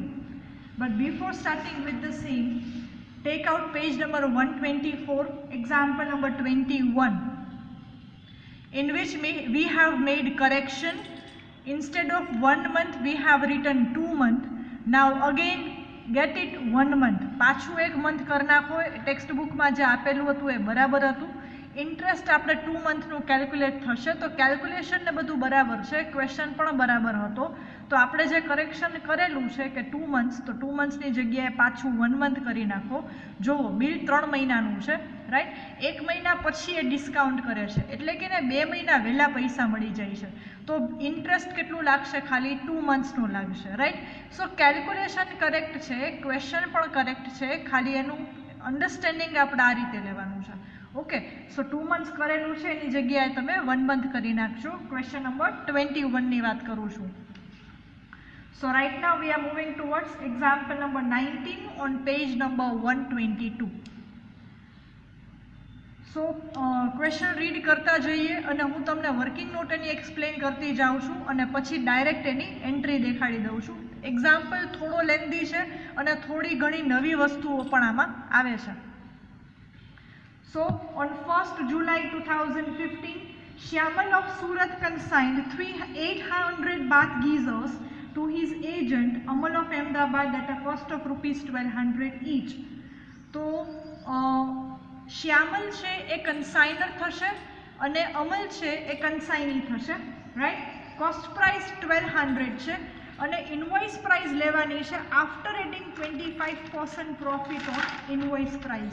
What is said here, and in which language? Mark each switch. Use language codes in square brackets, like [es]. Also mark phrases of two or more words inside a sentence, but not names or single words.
[en] But before starting with the same, take out page number 124, example number 21, in which we have made correction. Instead of 1 month we have written 2 month. Now again get it 1 month. [gu] પાછું એક મંથ કરી નાખો. [en] text book [gu] જે આપેલું હતું એ બરાબર હતું. ઇન્ટરેસ્ટ આપણે 2 [en] month calculate [gu] થશે, તો કેલ્ક્યુલેશન ને બધું બરાબર છે, ક્વેશ્ચન પણ બરાબર હતો. તો આપણે જે કરેક્શન કરેલું છે કે 2 મંથ્સ, તો 2 મંથ્સની જગ્યાએ પાછું 1 મંથ કરી નાખો. જુઓ, બિલ 3 મહિનાનું છે, રાઈટ. 1 મહિના પછી એ ડિસ્કાઉન્ટ કરે છે, એટલે કે ને 2 મહિના વહેલા પૈસા મળી જાય છે. તો ઇન્ટરેસ્ટ કેટલું લાગશે? ખાલી 2 મંથ્સનું લાગશે, રાઈટ. [en] so calculation correct [gu] છે, ક્વેશ્ચન પણ કરેક્ટ છે, ખાલી એનું અન્ડરસ્ટેન્ડિંગ આપણે આ રીતે લેવાનું છે. [en] okay, so 2 months [gu] કરેલું છે એની જગ્યાએ તમે 1 મંથ કરી નાખજો. [en] question number 21 [gu] વાત કરું છું. [en] So right now we are moving towards example number 19 on page number 122. So question read [gu] કરતા જઈએ અને હું તમને [en] working note [gu] એની એક્સપ્લેન કરતી જાઉં છું અને પછી ડાયરેક્ટ એની એન્ટ્રી દેખાડી દઉં છું. એક્ઝામ્પલ થોડો લેન્ધી છે અને થોડી ઘણી નવી વસ્તુઓ પણ આમાં આવે છે. [en] So on 1st July 2015, Shyamal of Surat consigned 800 bath geysers to his agent Amal of Ahmedabad at a cost of rupees 1200 each. [gu] તો શ્યામલ છે એ કન્સાઇનર થશે અને અમલ છે એ કન્સાઇની થશે, રાઈટ. [en] cost price [gu] 1200 છે અને [en] invoice price [gu] લેવાની છે [en] after adding 25% profit on invoice price.